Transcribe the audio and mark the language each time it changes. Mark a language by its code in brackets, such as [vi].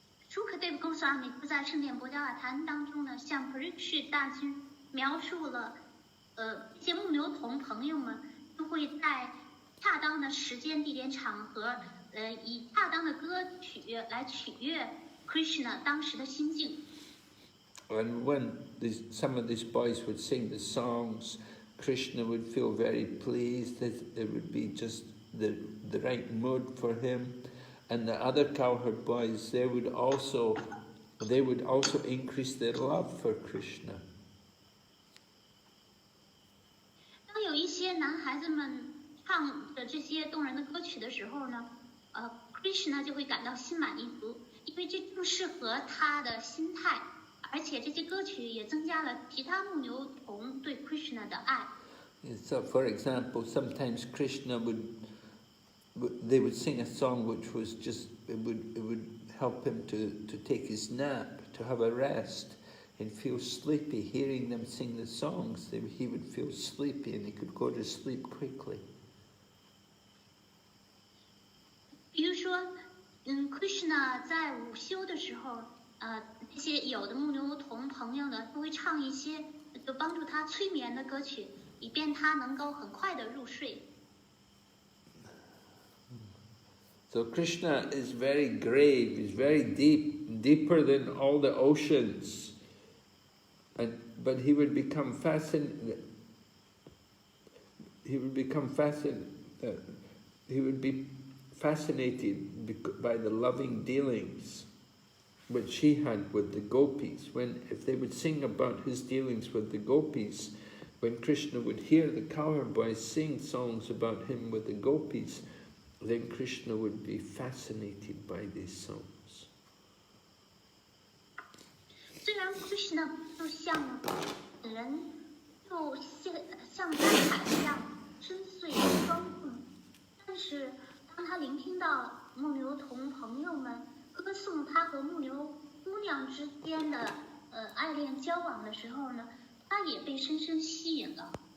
[zh] Sukadeva Goswami 在圣典博伽瓦坛当中呢，向 Parikshit 大君描述了，这些牧牛童朋友们都会在恰当的时间、地点、场合，以恰当的歌曲来取悦 Krishna 当时的心境。 [en] And when some of these boys would sing the songs, Krishna would feel very pleased that it would be just the right mood for him. And the other cowherd boys, they would also increase their love for Krishna. [zh] 些男孩子们唱的这些动人的歌曲的时候呢，Krishna 就会感到心满意足，因为这正适合他的心态，而且这些歌曲也增加了其他牧牛童对 Krishna 的爱。 [en] So, for example, sometimes Krishna they would sing a song which was just, it would help him to take his nap, to have a rest, and feel sleepy. Hearing them sing the songs, he would feel sleepy and he could go to sleep quickly. [zh] 比如说，Krishna 在午休的时候，这些有的牧牛童朋友呢，都会唱一些就帮助他催眠的歌曲，以便他能够很快的入睡。 [en] So Krishna is very grave, he's very deep, deeper than all the oceans. But he would become fascinated. He would be fascinated by the loving dealings which he had with the gopis. If they would sing about his dealings with the gopis, when Krishna would hear the cowherd boys sing songs about him with the gopis, then Krishna would be fascinated by these songs. [zh] 虽然 Krishna 就像人，就像大海一样深邃庄重，但是当他聆听到牧牛童朋友们歌颂他和牧牛姑娘之间的爱恋交往的时候呢，他也被深深吸引了。